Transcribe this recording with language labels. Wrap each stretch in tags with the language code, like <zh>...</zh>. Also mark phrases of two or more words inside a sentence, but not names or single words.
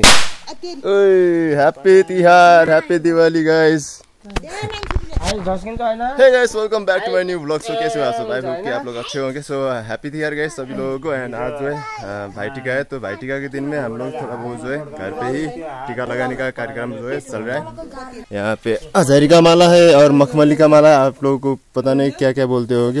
<en>Oye happy Tihar, happy Diwali guys.</en> <ne>अहिले झस्किन्छ हैन।</ne> <en>Hey guys, welcome back to my new vlog.</en> <hi>सो कैसे हो आप सब?</hi> <en>I hope</en> <hi>कि आप लोग अच्छे होंगे।</hi> <en>so happy Tihar guys</en> <hi>सभी लोगों को। एंड आज जो है भाई टीका है, तो भाई टीका के दिन में हम लोग थोड़ा बहुत जो है घर पे ही टीका लगाने का कार्यक्रम जो है चल रहा है। यहाँ पे हजारी का माला है और मखमली का माला है, आप लोगों को पता नहीं क्या क्या बोलते होंगे।</hi>